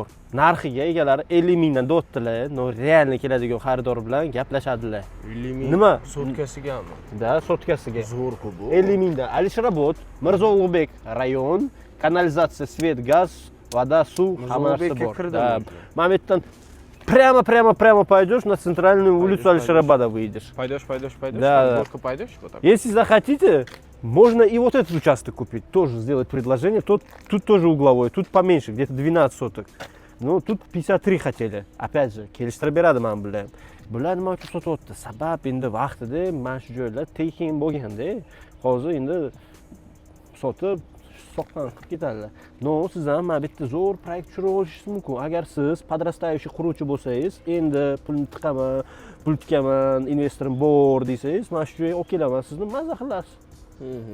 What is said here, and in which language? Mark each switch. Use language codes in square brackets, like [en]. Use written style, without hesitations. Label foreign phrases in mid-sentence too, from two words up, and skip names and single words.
[uz] Narxiga egalari 50 mingdan dotdilar. No, realni keladigan xaridor bilan gaplashadilar. 50 ming. Nima? Sotkasigami? Da, sotkasiga. Zo'r-ku bu. 50 mingdan. Alisherobod, Mirzo Ulug'bek rayon, kanalizatsiya, [ru] свет, газ, вода, [uz] suv, hammasi bor. Mana bu yerdan [ru] прямо пойдешь на центральную улицу Alisherobода выйдешь. Пойдешь. Да. Только пойдешь? Вот так. Если захотите, можно и вот этот участок купить, тоже сделать предложение. Тут тоже угловой, тут поменьше, где-то 12 соток. Ну, тут 53 хотели. Опять же, [uz] kelishtirib beradi men bilan. Bular nima uchun sotyapti? Sabab endi vaqtida mana shu joylar tekin bo'lganda, hozir endi sotib soqqan qilib ketadilar. No, siz ham mana bu yerda zo'r proyekt tushirib olishingiz mumkin. Agar siz подрастающий quruvchi bo'lsangiz, endi pulni tiqaman, pul tikaman, investorim bor desangiz, mana shu joyga olib kelaman, sizni mazza qilasiz.